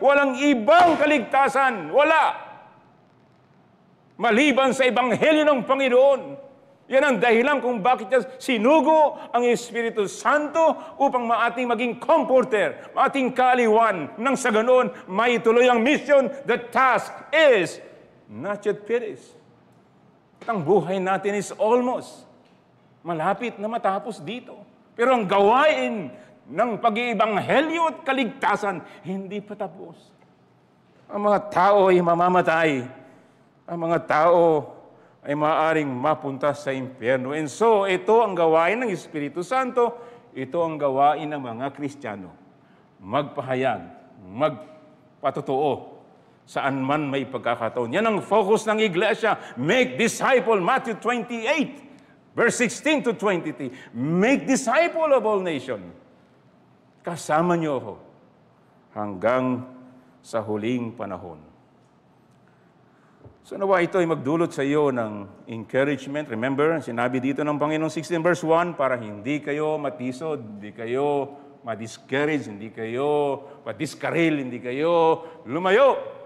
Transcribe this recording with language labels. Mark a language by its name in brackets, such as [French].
[Filipino] Walang ibang kaligtasan. Wala. Maliban sa Ebanghelyo ng Panginoon. Yan ang dahilan kung bakit niya sinugo ang Espiritu Santo upang maating maging comforter, maating kaaliwan. Nang sa ganoon, may tuloy ang mission. [English] The task is not yet finished. [Filipino] Ang buhay natin [English] is almost [Filipino] malapit na matapos dito. Pero ang gawain ng pag-iibanghelyo at kaligtasan, hindi pa tapos. Ang mga tao ay mamamatay. Ang mga tao ay maaaring mapunta sa impyerno. [English] And so, [Filipino] ito ang gawain ng Espiritu Santo, ito ang gawain ng mga Kristiyano. Magpahayag, magpatotoo, saan man may pagkakataon. Yan ang focus ng Iglesia. [English] Make disciple, Matthew 28, verse 16 to 23. Make disciple of all nations. [Filipino] Kasama niyo ako hanggang sa huling panahon. So nawa ito ay magdulot sa iyo ng encouragement. Remember, sinabi dito ng Panginoon 16 verse 1, para hindi kayo matisod, hindi kayo ma-discourage, hindi kayo ma-discarril, hindi kayo lumayo.